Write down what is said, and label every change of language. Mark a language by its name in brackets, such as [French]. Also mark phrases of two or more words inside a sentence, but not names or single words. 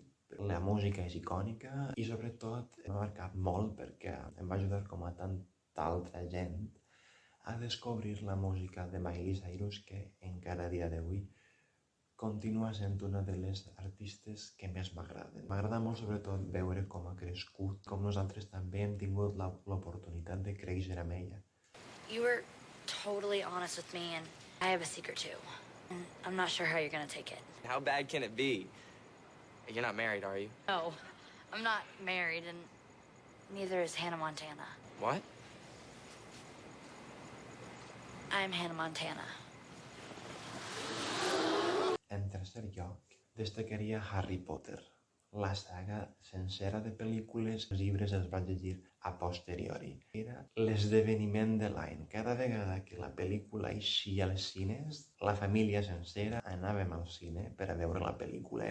[Catalan] La música és icònica i sobretot m'ha marcat molt perquè em va ajudar com a tanta altra gent a descobrir la música de Miley Cyrus que encara a dia d'avui continua sent una de les artistes que més m'agraden. M'agrada molt sobretot veure com ha crescut, com nosaltres també hem tingut l'oportunitat de créixer amb ella. [English] You were totally honest with me, and I have a secret too. And I'm not sure how you're gonna take it. How bad can it be? You're not married, are you? No, I'm not married, and neither is Hannah Montana. What? I'm Hannah Montana. [Catalan] En tercer lloc, destacaria Harry Potter. La saga sencera de pel·lícules, els llibres els vaig llegir a posteriori. Era l'esdeveniment de l'any. Cada vegada que la pel·lícula eixia als cines, la família sencera anàvem al cine per a veure la pel·lícula.